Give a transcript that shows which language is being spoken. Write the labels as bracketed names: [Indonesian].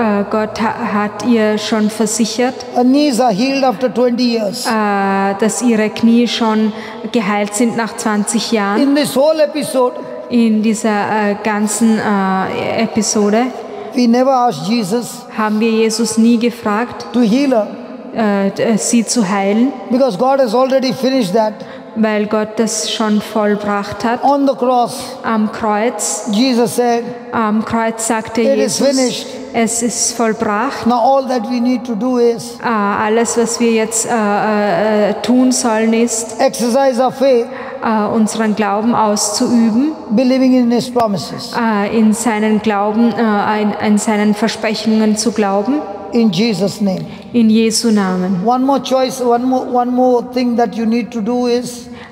[German] Gott hat ihr schon versichert, [English] her knees are healed after 20 years. [German] Dass ihre Knie schon geheilt sind nach 20 Jahren. [English] In this whole episode, [German] in dieser ganzen Episode, [English] we never asked Jesus, [German] haben wir Jesus nie gefragt, [English] to heal her. [German] Sie zu heilen. [English] Because God has already finished that. [German] weil Gott das schon vollbracht hat. [English] On the cross, [German] Am Kreuz, [English] Jesus said, [German] am Kreuz sagte [English] "It is [German] Jesus, [English] finished." [German] es ist vollbracht. [English] Now all that we need to do is [German] Alles, was wir jetzt tun sollen, ist, [English] exercise our faith, [German] unseren Glauben auszuüben, [English] believing in His promises. [German] in seinen Glauben, in seinen Versprechungen zu glauben. [English] In Jesus' name. [German] In Jesu Namen. [English] One more choice, one more thing that you need to do is